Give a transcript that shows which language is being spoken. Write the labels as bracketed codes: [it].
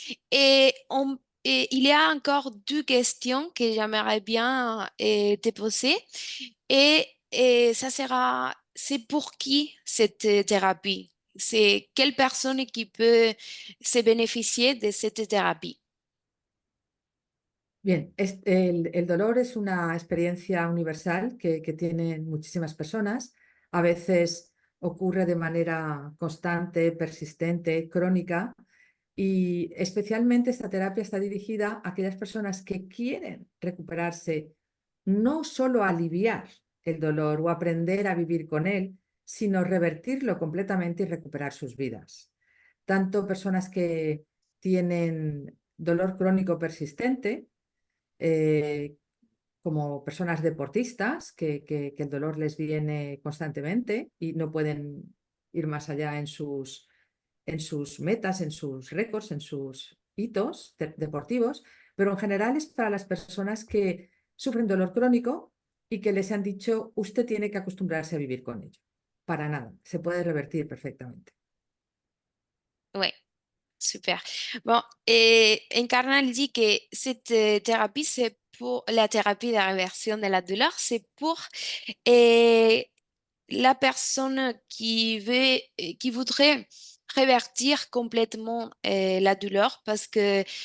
[fr] Et, et il y a encore 2 questions que j'aimerais bien te poser. Et ça sera, c'est pour qui cette thérapie? C'est quelle personne qui peut se bénéficier de cette thérapie? [es] Bien, el dolor es una experiencia universal que tienen muchísimas personas. A veces ocurre de manera constante, persistente, crónica, y especialmente esta terapia está dirigida a aquellas personas que quieren recuperarse, no solo aliviar el dolor o aprender a vivir con él, sino revertirlo completamente y recuperar sus vidas. Tanto personas que tienen dolor crónico persistente, eh, como personas deportistas que el dolor les viene constantemente y no pueden ir más allá en sus metas, en sus récords, en sus hitos deportivos, pero en general es para las personas que sufren dolor crónico y que les han dicho, usted tiene que acostumbrarse a vivir con ello. Para nada, se puede revertir perfectamente. [fr] Oui. Super. Bon, et Encarnal dit que cette thérapie, c'est pour la thérapie de réversion de la douleur, c'est pour euh, la personne qui voudrait révertir complètement la douleur parce que